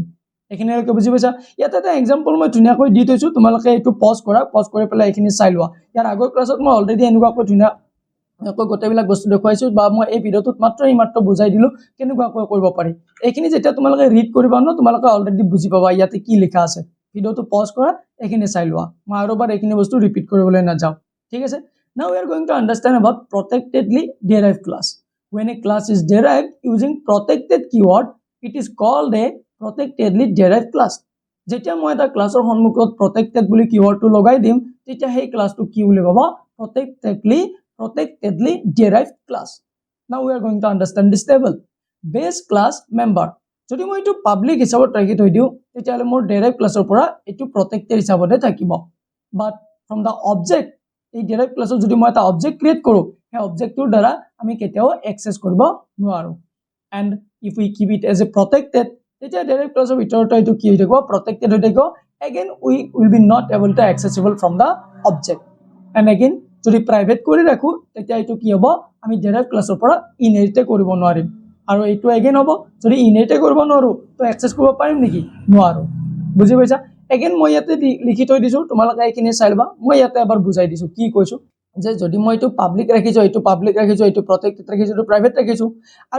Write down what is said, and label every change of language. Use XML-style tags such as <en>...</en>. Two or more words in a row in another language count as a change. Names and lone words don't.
<as>এইখিনিলৈকে বুজি পাইছা ইয়াত এটা এক্সাম্পল মই ধুনীয়াকৈ দি থৈছোঁ তোমালোকে এইটো পজ কৰা পজ কৰি পেলাই এইখিনি চাই লোৱা ইয়াৰ আগৰ ক্লাছত মই অলৰেডি এনেকুৱাকৈ ধুনীয়াকৈ গোটেইবিলাক বস্তু দেখুৱাইছোঁ বা মই এই ভিডিঅ'টোত মাত্ৰ বুজাই দিলোঁ কেনেকুৱাকৈ কৰিব পাৰি এইখিনি যেতিয়া তোমালোকে ৰিড কৰিবা ন তোমালোকে অলৰেডি বুজি পাবা ইয়াতে কি লিখা আছে ভিডিঅ'টো পজ কৰা এইখিনি চাই লোৱা মই আৰু এবাৰ এইখিনি বস্তু ৰিপিট কৰিবলৈ নাযাওঁ ঠিক আছে</as> <en>now we are going to understand about protectedly derived class</en> <as>when a class is derived using protected keyword it is called a protectedly derived class যেতিয়া মই এটা ক্লাছৰ সন্মুখত protected বুলি কিৱৰ্ডটো লগাই দিম তেতিয়া সেই ক্লাছটো কি বুলি ক'ব</as> <en>protectedly derived class now we are going to understand this table base class member</en> <as>যদি মই এইটো পাব্লিক হিচাপত ৰাখি থৈ দিওঁ তেতিয়াহ'লে মোৰ</as> <en>derive class</en> <as>পৰা এইটো প্ৰটেক্টেড হিচাপতে থাকিব</as> <en>but from the object</en> <as>এই</as> <en>derive class</en> <as>যদি মই এটা</as> <en>object create</en> <as>কৰোঁ সেই অবজেক্টটোৰ দ্বাৰা আমি কেতিয়াও এক্সেছ কৰিব নোৱাৰোঁ</as> <en>and if we keep it as a protected</en> <as>তেতিয়া</as> <en>derive class</en> <as>ভিতৰত এইটো কি হৈ থাকিব প্ৰটেক্টেড হৈ থাকিব</as> <en>again we will be not able to accessible from the object and again</en> <as>যদি প্ৰাইভেট কৰি ৰাখোঁ তেতিয়া এইটো কি হ'ব আমি</as> <en>derive class</en> <as>পৰা ইনহেৰিটে কৰিব নোৱাৰিম আৰু এইটো এগেইন হ'ব যদি ইনহেৰিটে কৰিব নোৱাৰোঁ তো এক্সেছ কৰিব পাৰিম নেকি নোৱাৰোঁ বুজি পাইছা এগেইন মই ইয়াতে লিখি থৈ দিছোঁ তোমালোকে এইখিনি চাই ল'বা মই ইয়াতে এবাৰ বুজাই দিছোঁ কি কৈছোঁ যে যদি মই এইটো পাব্লিক ৰাখিছোঁ এইটো পাব্লিক ৰাখিছোঁ এইটো প্ৰটেক্টেড ৰাখিছোঁ এইটো প্ৰাইভেট ৰাখিছোঁ আৰু</as>